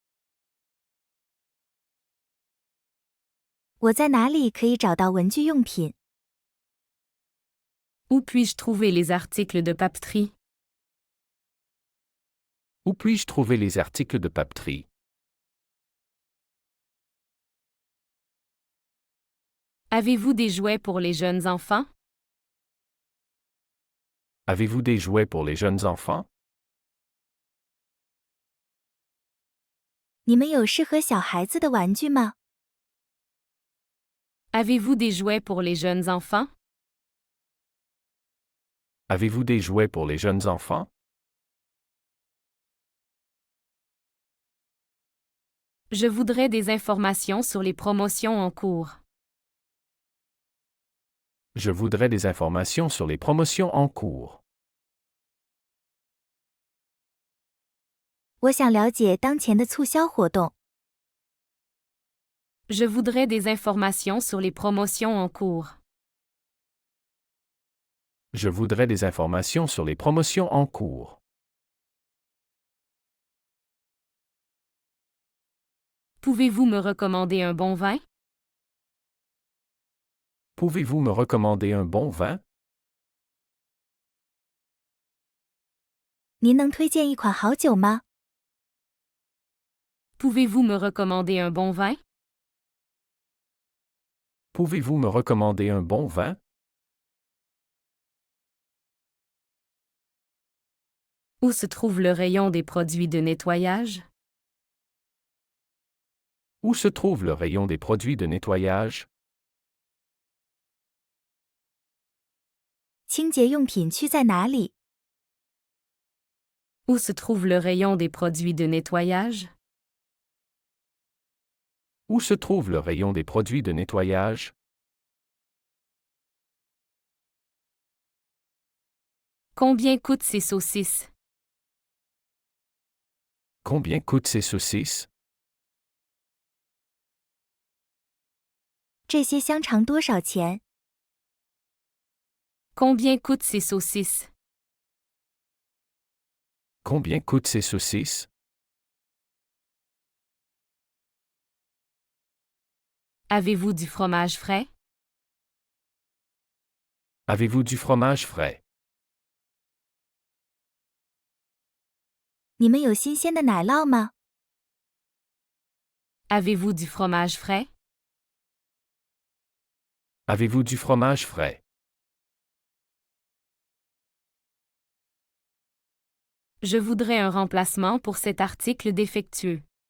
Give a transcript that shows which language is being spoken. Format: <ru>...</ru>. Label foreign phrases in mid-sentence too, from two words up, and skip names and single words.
<zh>我在哪里可以找到文具用品？</zh> <fr>Où puis-je trouver les articles de papeterie? Où puis-je trouver les articles de papeterie? Avez-vous des jouets pour les jeunes enfants? Avez-vous des jouets pour les jeunes enfants?</fr> <zh>你们有适合小孩子的玩具吗？</zh> <fr>Avez-vous des jouets pour les jeunes enfants? Avez-vous des jouets pour les jeunes enfants? Je voudrais des informations sur les promotions en cours. Je voudrais des informations sur les promotions en cours.</fr> <zh>我想了解当前的促销活动。</zh> <fr>Je voudrais des informations sur les promotions en cours. Je voudrais des informations sur les promotions en cours. Pouvez-vous me recommander un bon vin? Pouvez-vous me recommander un bon vin?</fr> <zh>您能推荐一款好酒吗？</zh> <fr>Pouvez-vous me recommander un bon vin? Pouvez-vous me recommander un bon vin? Où se trouve le rayon des produits de nettoyage? Où se trouve le rayon des produits de nettoyage?</fr> <zh>清洁用品区在哪里？</zh> <fr>Où se trouve le rayon des produits de nettoyage? Où se trouve le rayon des produits de nettoyage? Combien coûtent ces saucisses? Combien coûtent ces saucisses?</fr> <zh>这些香肠多少钱？</zh> <fr>Combien coûtent ces saucisses? Combien coûtent ces saucisses? Avez-vous du fromage frais? Avez-vous du fromage frais?</fr> <zh>你们有新鲜的奶酪吗？</zh> <fr>Avez-vous du fromage frais? Avez-vous du fromage frais? Je voudrais un remplacement pour cet article défectueux.</fr>